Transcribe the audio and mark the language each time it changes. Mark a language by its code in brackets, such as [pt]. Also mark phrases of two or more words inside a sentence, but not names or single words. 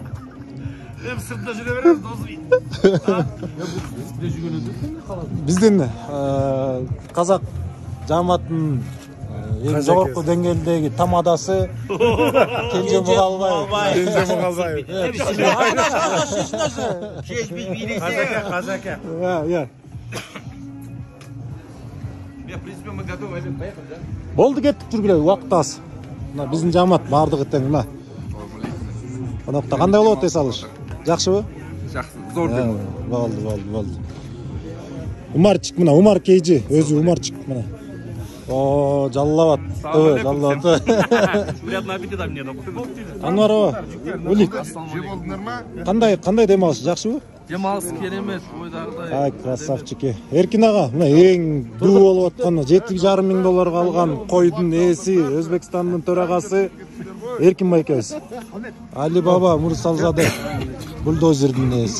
[ky] Эм сыртта жүрө беребиз, досу. Биздин казак жамаатынын эң жогорку деңгээлдеги тамадасы Кенже Мугалбаев. Казака. [ru] В принципе, мы готовы поехать, да? [ky] Болду, кеттик, жүргүлө, убакыт аз. Мына биздин жамаат бардыгы тең мына. Конокто кандай болот эс алыш? Жакшыбы? Жакшы, зор деп. Болду. Умарчик мына, Умар Кейжи, өзү Умарчик мына. О, жаллабат. Жаллабат. [ru] Приятного аппетита мне. [ky] Анварова, Улик. Же болдуңар ма? Кандай дем алыш, жакшыбы? [kk] Демалыс керемет, ойдағыдай. [ru] Ай, красавчики. [ky] Эркин ага, мына эң дуу болуп аткан 7,5 мың долларга алган койдун ээси, Өзбекстандын төрагасы Эркин байкебиз. Али Баба Мурсалзаде, бульдозердин ээси.